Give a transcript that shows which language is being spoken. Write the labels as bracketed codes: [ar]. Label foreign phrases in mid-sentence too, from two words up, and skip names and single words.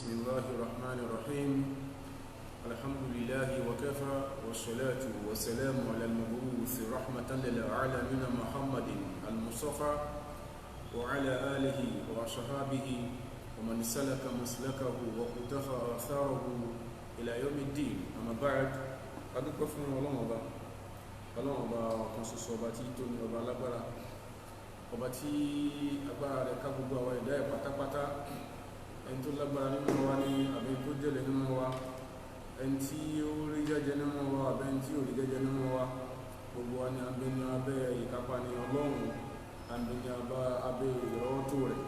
[ar] الله الرحمن الرحيم الحمد لله وكفى والصلاة والسلام على المبعوث رحمة للعالمين محمد المصطفى وعلى آله وصحابه ومن سلك مسلكه وقتفى آثاره إلى يوم الدين. أما بعد [yo] أدوك فún Ọlọ́run ọba ọ̀kan ṣoṣo ọba tí tó ní ọba alágbára, ọba tí agbára rẹ̀ ká gbogbo àwọn ẹ̀dá ẹ̀ pátápátá, ẹni tó lágbára nínú wa ní àbí tó jẹ́lẹ̀ nínú wa, ẹni tí ó rí jẹ́jẹ́ nínú wa àbí ẹni tí ò rí jẹ́jẹ́ nínú wa, gbogbo wa ní abẹ́ ní abẹ́ ìkápá ní Ọlọ́run, abẹ́ ní abẹ́ ìrọ́tò rẹ̀.